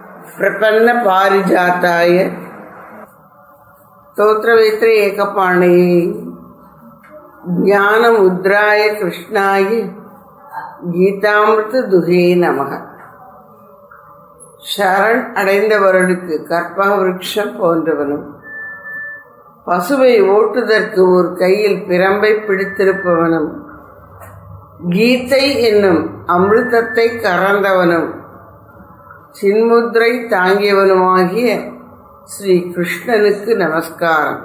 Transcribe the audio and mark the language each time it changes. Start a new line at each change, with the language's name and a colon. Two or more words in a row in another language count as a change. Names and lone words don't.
Sanskrit: प्रपन्न पारिजाताय स्तोत्रवेत्रे एकपाणये ज्ञानमुद्राय कृष्णाय गीतामृत दुहे நமக.
Tamil: சரண் அடைந்தவர்களுக்கு கற்பக விருட்சம் போன்றவனும், பசுவை ஓட்டுதற்கு ஒரு கையில் பிரம்பை பிடித்திருப்பவனும், கீதை என்னும் அமிர்தத்தை கறந்தவனும், சின்முத்ரை தாங்கியவனுமாகிய ஸ்ரீ கிருஷ்ணனுக்கு நமஸ்காரம்.